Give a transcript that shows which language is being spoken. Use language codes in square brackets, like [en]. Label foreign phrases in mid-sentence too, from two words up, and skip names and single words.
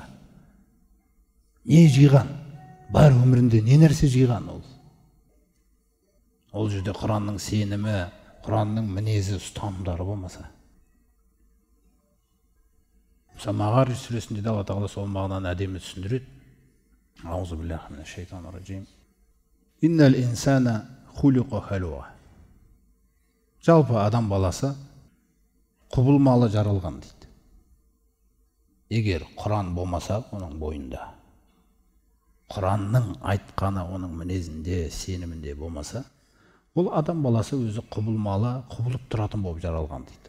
[kk] Не жиған? Бар өмірінде не нәрсе жиған ол? Ол жерде Құранның сенімі, Құранның мінезі, ұстанымдары болмаса. Мағарij сүресінде де Алла Тағала сол мағынаны әдемі түсіндіреді. [ar] أعوذ بالله من الشيطان الرجيم. إن الإنسان خلق هلوعا. [kk] Жалпы адам баласы құбылмалы жаралған дейді. Егер Құран болмаса оның бойында, Құранның айтқаны оның мінезінде, сенімінде болмаса, ол адам баласы өзі құбылмалы, құбылып тұратын болып жаралған дейді.